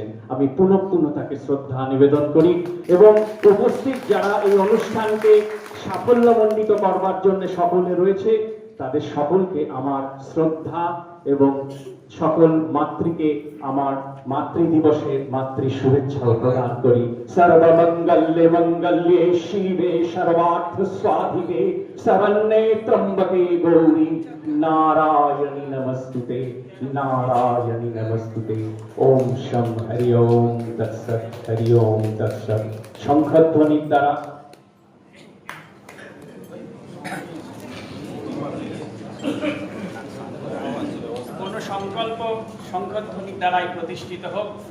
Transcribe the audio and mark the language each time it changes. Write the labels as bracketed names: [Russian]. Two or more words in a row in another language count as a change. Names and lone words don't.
[Bangla] আমি পুনঃ তাকে শ্রদ্ধা নিবেদন করি এবং উপস্থিত যারা এই অনুষ্ঠানকে সাফল্যমণ্ডিত করবার জন্য সকলে রয়েছে, তাদের সকলকে আমার শ্রদ্ধা এবং সকল মাতৃকে আমার মাতৃ দিবসের মাতৃ শুভেচ্ছা প্রদান করি। [Sanskrit] সর্বমঙ্গলে মঙ্গলে শিবে সর্বার্থ সাধিকে শরণ্যে ত্রম্বকে গৌরী নারায়ণী নমস্তুতে নারায়ণী নমস্তুতে। ওম শম হরি ওম তৎসৎ হরি ওম তৎসৎ। [Bangla] শঙ্খধ্বনির দ্বারা কোন সংকল্প শঙ্খধ্বনির দ্বারাই প্রতিষ্ঠিত হোক।